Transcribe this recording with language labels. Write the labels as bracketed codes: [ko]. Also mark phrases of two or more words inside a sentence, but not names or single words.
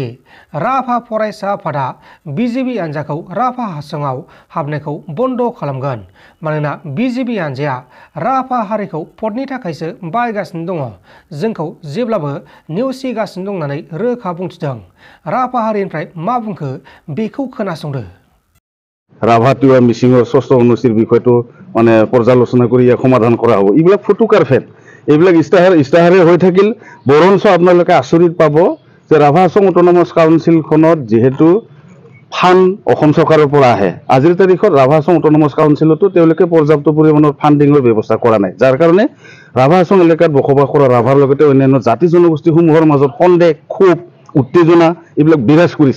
[brx] राभा फरायसा आफादा BJP हानजाखौ राभा हासङाव हाबनायखौ बन्द खालामगोन। मानोना BJP हानजाया राभा हारिखौ भटनि थाखायसो बाहायगासिनो दङ। जोंखौ जेब्लाबो नेवसिगासिनो दं होननानै रोखा बुंथिदों। राभा हारिनिफ्राय मा बुंखो बेखौ खोनासंदो। [as] राभाटिवा मिसिङৰ 6 অনুচ্ছেদ বিষয়টো মানে পৰ্যালোচনা কৰি ইয়াক সমাধান কৰা হ'ব। এইবিলাক ফটোকাৰ ফেট, এইবিলাক ইস্তাহাৰে হৈ থাকিল। বৰঞ্চ আপোনালোকে আচৰিত পাব যে ৰাভা হাছং অট'নমাছ কাউন্সিলখনত যিহেতু ফাণ্ড অসম চৰকাৰৰ পৰা আহে, আজিৰ তাৰিখত ৰাভা হাছং অট'নমাছ কাউন্সিলতো তেওঁলোকে পৰ্যাপ্ত পৰিমাণৰ ফাণ্ডিঙৰ ব্যৱস্থা কৰা নাই, যাৰ কাৰণে ৰাভা হাছং এলেকাত বসবাস কৰা ৰাভাৰ লগতে অন্যান্য জাতি জনগোষ্ঠীসমূহৰ মাজত সন্দেহ, ক্ষোভ, উত্তেজনা এইবিলাক বিৰাজ কৰিছে।